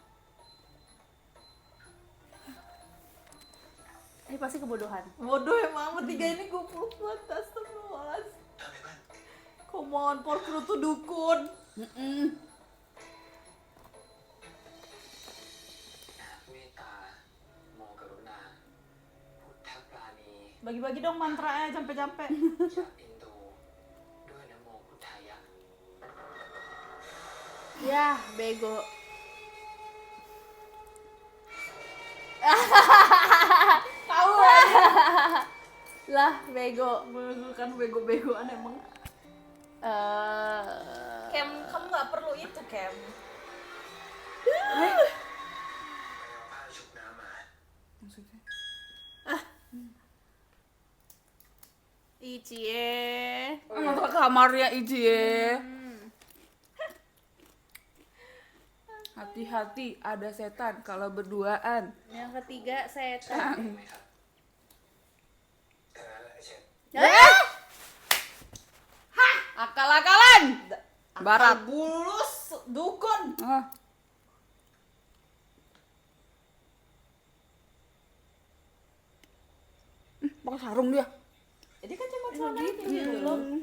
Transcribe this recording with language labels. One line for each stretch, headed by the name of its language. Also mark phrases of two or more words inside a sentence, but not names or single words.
Indonesian: Ini pasti kebodohan. Bodoh emang bertiga ini goblok banget. Astagfirullahaladzim.
Thai: เติมเลยเพื่อน
English: Come on,
Indonesian: Porkru tuh dukun.
Thai: เมตตาโมกรุณาพุทธปราณี
Indonesian: Bagi-bagi dong mantranya jampe-jampe.
Thai: จะอินดูด้วยนะโมพุทธายะ
Indonesian: Ya, bego. Tahu Lah, bego. kan bego-begoan emang. Kem, kamu nggak perlu itu, Kem.
Thai: ไปเอาผ้าชุบน้ำมา
Indonesian: Maksudnya. Icie. Masuk ke kamarnya Iji ya. Hati-hati, ada setan kalau berduaan. Yang ketiga setan.
Thai: ไหมครับแค่นั้นแหละไอ้เชฟ
Indonesian: Akal-akalan. Barat. Bulus dukun. Ah. Pakai sarung dia. Jadi kan cuma celana itu gitu loh.